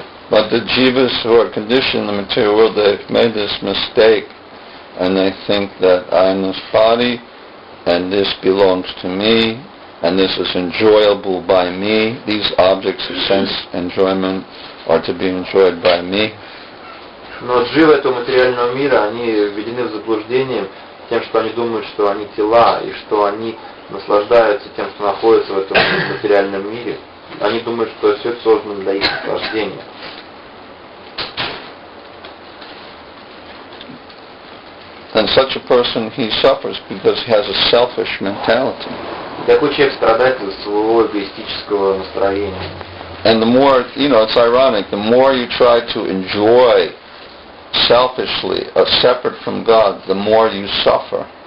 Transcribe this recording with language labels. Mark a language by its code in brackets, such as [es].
[en] But the jivas who are conditioned in the material world, they've made this mistake, and they think that I'm this body, and this belongs to me, and this is enjoyable by me. These objects of sense enjoyment are to be enjoyed by me. [ru] Но дживы этого материального мира, они введены в заблуждение тем, что они думают, что они тела, и что они наслаждаются тем, что находятся в этом материальном мире. Они думают, что все это создано для их наслаждения. [en] And such a person, he suffers because he has a selfish mentality. [ru] Такой человек страдает из своего эгоистического настроения. [en] And the more, it's ironic, the more you try to enjoy selfishly, separate from God, the more you suffer.